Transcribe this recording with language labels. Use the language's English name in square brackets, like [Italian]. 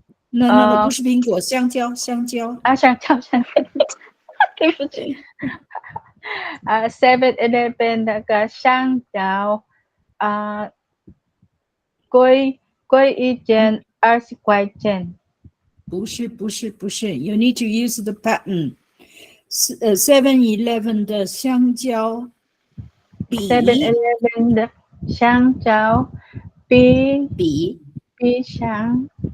[Chinese] No， 不是苹果，香蕉，香蕉。啊，香蕉，对不起。 7-Eleven 那个香蕉，贵一件20块钱。不是。 [English] You need to use the pattern. [Chinese] 7-Eleven 的香蕉比 7-Eleven 的香蕉比香